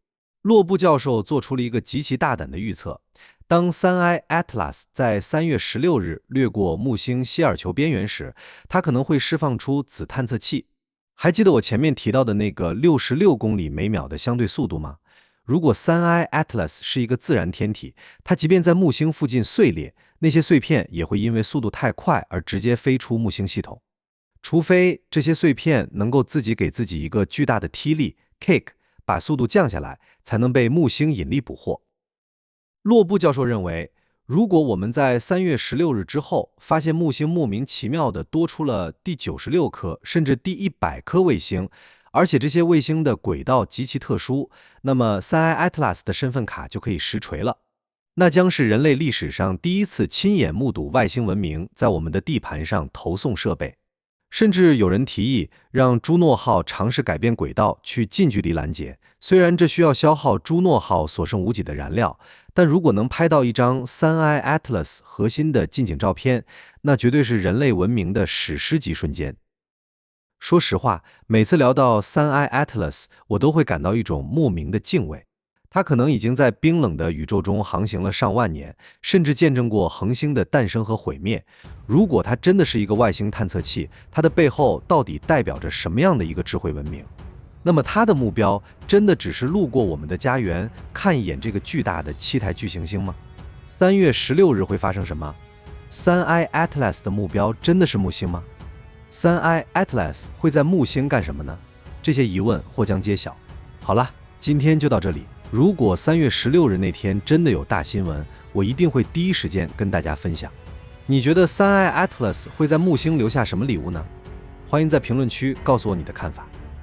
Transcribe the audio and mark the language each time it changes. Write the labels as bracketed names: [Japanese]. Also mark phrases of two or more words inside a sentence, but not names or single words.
[Chinese] 洛布教授做出了一個極其大膽的預測，當 3I Atlas 在3月16日掠過木星希爾球邊緣時，它可能會釋放出子探測器。還記得我前面提到的那個66公里每秒的相對速度嗎？如果 3I Atlas 是一個自然天體，它即便在木星附近碎裂，那些碎片也會因為速度太快而直接飛出木星系統。除非這些碎片能夠自己給自己一個巨大的踢力 kick， 把速度降下來，才能被木星引力捕獲。洛布教授認為，如果我們在3月16日之後發現木星莫名其妙地多出了第96顆甚至第100顆衛星，而且這些衛星的軌道極其特殊，那麼 3I Atlas 的身份卡就可以實錘了。那將是人類歷史上第一次親眼目睹外星文明在我們的地盤上投送設備。甚至有人提議讓朱諾號嘗試改變軌道去近距離攔截，雖然這需要消耗朱諾號所剩無幾的燃料，但如果能拍到一張 3I Atlas 核心的近景照片，那絕對是人類文明的史詩級瞬間。說實話，每次聊到 3I Atlas， 我都會感到一種莫名的敬畏。它可能已經在冰冷的宇宙中航行了上萬年，甚至見證過恆星的誕生和毀滅。如果它真的是一個外星探測器，它的背後到底代表着什麼樣的一個智慧文明？那麼它的目標真的只是路過我們的家園，看一眼這個巨大的氣態巨行星嗎？3月16日會發生什麼？ 3I Atlas 的目標真的是木星嗎？ 3I Atlas 會在木星幹什麼呢？這些疑問或將揭曉。好了，今天就到這裡。如果3月16日那天真的有大新聞，我一定會第一時間跟大家分享。你覺得 3I Atlas 會在木星留下什麼禮物呢？歡迎在評論區告訴我你的看法。